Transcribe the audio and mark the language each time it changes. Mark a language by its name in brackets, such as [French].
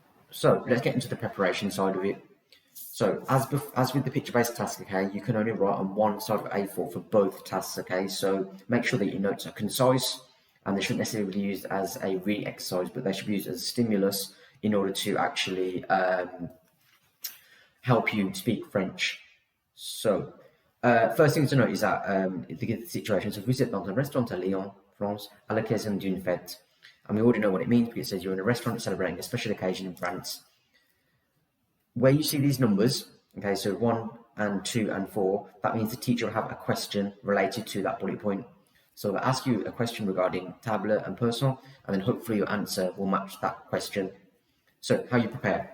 [English] So let's get into the preparation side of it. So as with the picture-based task, okay, you can only write on one side of A4 for both tasks, okay? So make sure that your notes are concise, and they shouldn't necessarily be used as a reading exercise, but they should be used as a stimulus in order to actually help you speak French. So first thing to note is that the situation, so [French] vous êtes dans un restaurant à Lyon, France, à l'occasion d'une fête. [English] And we already know what it means because it says you're in a restaurant celebrating a special occasion in France. Where you see these numbers, okay, so 1 and 2 and 4, that means the teacher will have a question related to that bullet point. So they'll ask you a question regarding table and person, and then hopefully your answer will match that question. So how you prepare.